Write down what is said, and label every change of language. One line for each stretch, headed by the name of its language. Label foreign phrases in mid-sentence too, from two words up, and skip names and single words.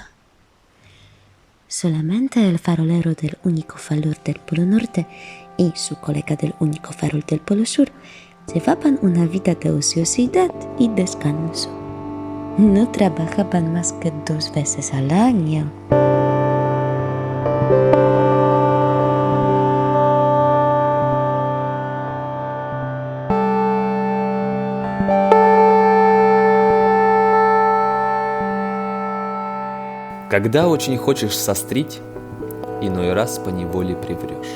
Spanish: Solamente el farolero del único farol del Polo Norte y su colega del único farol del Polo Sur llevaban una vida de ociosidad y descanso. No trabajaban más que 2 veces al año.
Russian: Когда очень хочешь сострить, иной раз поневоле приврешь.